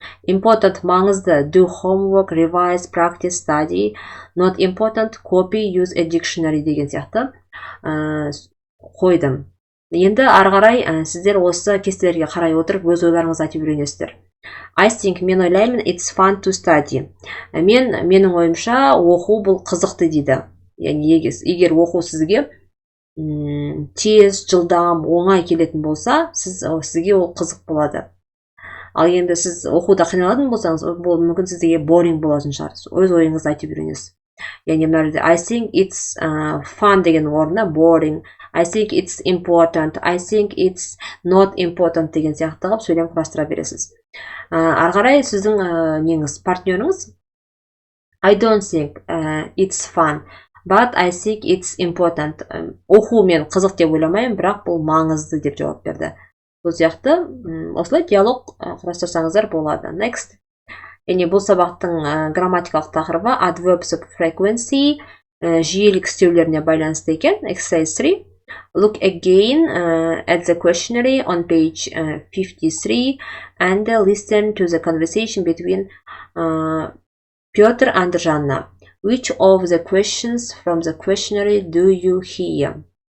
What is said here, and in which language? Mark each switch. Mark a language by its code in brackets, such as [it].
[en] Important, [kk] маңызды, [en] do homework, revise, practice, study. Not important, copy, use a dictionary [kk] деген сияқты қойдым. Енді ары қарай сіздер осы кестелерге қарай отырып өз ойларыңызды айтып үйренесіздер. [en] I think, [kk] мен ойлаймын, [en] it's fun to study. [kk] Менің ойымша оқу бұл қызықты дейді. Яғни егер оқу сізге тез, жылдам, оңай келетін болса, сізге ол қызық болады. Ал енді сіз оқуда қиналатын болсаңыз, бұл мүмкін сізге boring болатын шығар. Өз ойыңызды айтып үйренесіз. Яғни мына [en] I think it's fun [kk] деген орнына boring, [en] I think it's important, I think it's not important [kk] деген сияқты қылып сөйлем құрастыра бересіз. Ары қарай сіздің неңіз, партнеріңіз [en] I don't think it's fun, but I think it's important. [kk] Оқу мен қызық деп ойламаймын, бірақ бұл маңызды деп жауап берді. Бұл сияқты осылай диалог құрастырсаңыздар болады. [en] Next. [kk] Яғни бұл сабақтың грамматикалық тақырыбы [en] adverbs of frequency, [kk] жиілік істеулеріне байланысты екен. [en] Exercise 3. Look again at the questionnaire on page 53 and listen to the conversation between Piotr and Жанна. Which of the questions from the questionnaire do you hear?